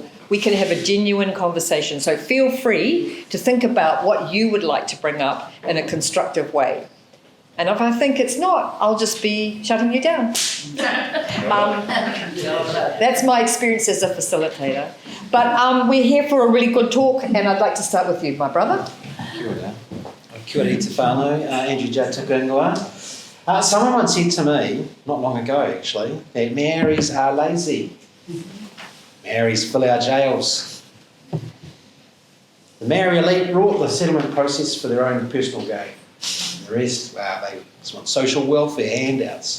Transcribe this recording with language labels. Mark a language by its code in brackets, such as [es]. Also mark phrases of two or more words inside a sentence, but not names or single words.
[en] We can have a genuine conversation. So feel free to think about what you would like to bring up in a constructive way. And if I think it's not, I'll just be shutting you down. That's my experience as a facilitator. But we're here for a really good talk, and I'd like to start with you, my brother. [mi] Kia ora. Kia ora te whānau, Andrew Judd Tukungoa. [en] Someone once said to me, not long ago actually, that Maoris are lazy. Maoris fill our jails. The Maori elite wrought the settlement process for their own personal gain. The rest, they just want social welfare handouts.